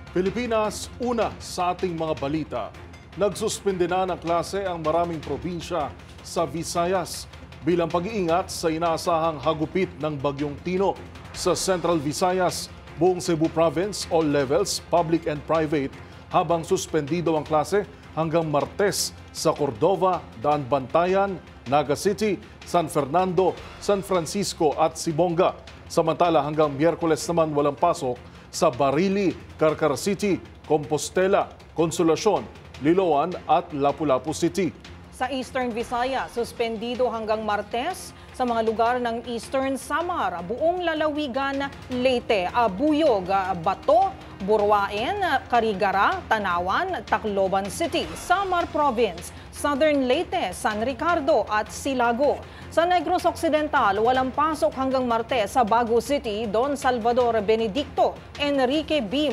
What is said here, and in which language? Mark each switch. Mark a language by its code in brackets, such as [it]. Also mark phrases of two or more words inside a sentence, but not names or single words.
[tl] Pilipinas, una sa ating mga balita. Nagsuspende na ng klase ang maraming probinsya sa Visayas bilang pag-iingat sa inaasahang hagupit ng Bagyong Tino. Sa Central Visayas, buong Cebu Province, [en] all levels, public and private, [tl] habang suspendido ang klase hanggang Martes sa Cordova, Daan Bantayan, Naga City, San Fernando, San Francisco at Sibonga. Samantala hanggang Miyerkules naman walang pasok sa Barili, Carcar City, Compostela, Consolacion, Liloan at Lapu-Lapu City. Sa Eastern Visayas, suspendido hanggang Martes sa mga lugar ng Eastern Samar, buong lalawigan, Leyte, Abuyog, Bato, Buruain, Carigara, Tanawan, Tacloban City, Samar Province, Southern Leyte, San Ricardo at Silago. Sa Negros Occidental, walang pasok hanggang Martes sa Bago City, Don Salvador Benedicto, Enrique B.